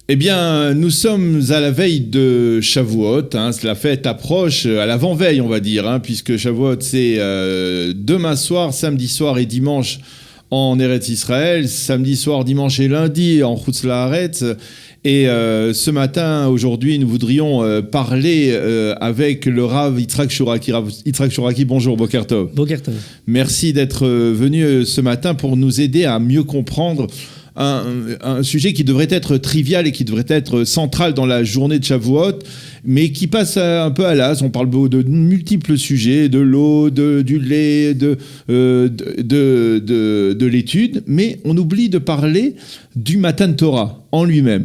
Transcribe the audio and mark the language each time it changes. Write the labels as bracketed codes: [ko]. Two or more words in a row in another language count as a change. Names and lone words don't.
[fr] Eh bien, nous sommes à la veille de Shavuot, la fête approche à l'avant-veille, on va dire, puisque Shavuot, c'est demain soir, samedi soir et dimanche en Eretz Israël, samedi soir, dimanche et lundi en [he] חוץ לארץ. [fr] Et ce matin, aujourd'hui, nous voudrions parler avec le Rav Yitzhak Shuraki. Rav Yitzhak Shuraki, bonjour, [he] בוקר טוב. בוקר טוב. [fr] Merci d'être venu ce matin pour nous aider à mieux comprendre un sujet qui devrait être trivial et qui devrait être central dans la journée de Shavuot, mais qui passe un peu à l'as. On parle de multiples sujets, de l'eau, du lait, de l'étude, mais on oublie de parler du Matan Torah en lui-même.